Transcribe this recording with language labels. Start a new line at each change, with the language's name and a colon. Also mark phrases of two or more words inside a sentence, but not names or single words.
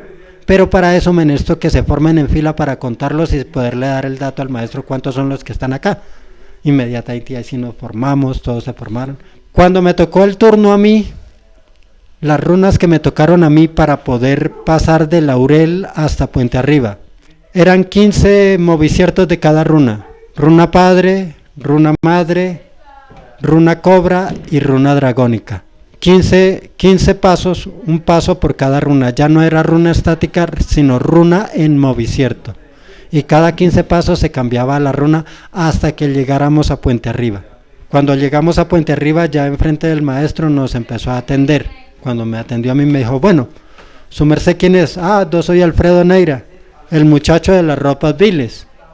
Spanish: Pero para eso menester que se formen en fila para contarlos y poderle dar el dato al maestro cuántos son los que están acá. Inmediatamente así nos formamos, todos se formaron. Cuando me tocó el turno a mí, las runas que me tocaron a mí para poder pasar de Laurel hasta Puente Arriba, eran 15 moviciertos de cada runa. Runa padre, runa madre, runa cobra y runa dragónica. 15 pasos, un paso por cada runa. Ya no era runa estática, sino runa en movicierto. Y cada 15 pasos se cambiaba la runa hasta que llegáramos a Puente Arriba. Cuando llegamos a Puente Arriba, ya enfrente del maestro nos empezó a atender. Cuando me atendió a mí me dijo, bueno, ¿su merced quién es? Yo soy Alfredo Neira, el muchacho de las ropas viles.